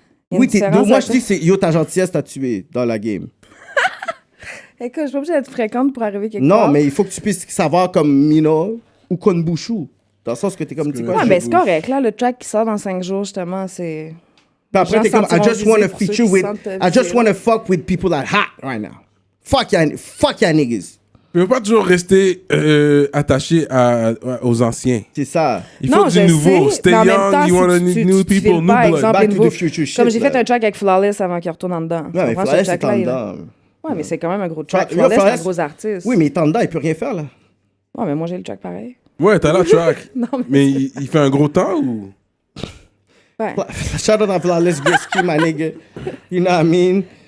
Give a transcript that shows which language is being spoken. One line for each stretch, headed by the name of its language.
French: Oui, moi, je dis que c'est yo, ta gentillesse t'a tué dans la game. Écoute, je suis pas obligée d'être fréquente pour arriver quelque Non, part. mais il faut que tu puisses savoir comme Mino ou Konbushu. Dans le sens que t'es comme... Ouais, mais c'est correct. Là, le track qui sort dans 5 jours, justement, c'est... Puis après, t'es comme,
English: I just want to feature with... I just want to fuck with people that hot right now. Fuck ya niggas.
French: Tu peux pas toujours rester attaché aux anciens. C'est ça. Il faut du nouveau.
English: Stay young, you want to need new people, new blood. Back to the future shit.
French: Comme j'ai fait un track avec Flawless avant qu'il retourne en dedans. Ouais, mais Flawless est en dedans. Ouais, mais c'est quand même un gros track. Flawless, c'est un gros artiste. Oui, mais il est en dedans, il peut rien faire, là. Ouais, mais moi, j'ai le track pareil. Ouais, t'as la track. Non, mais il fait un gros temps ou? Ouais.
English: Shout out à Flawless Grisky, my nigga. You know what I mean?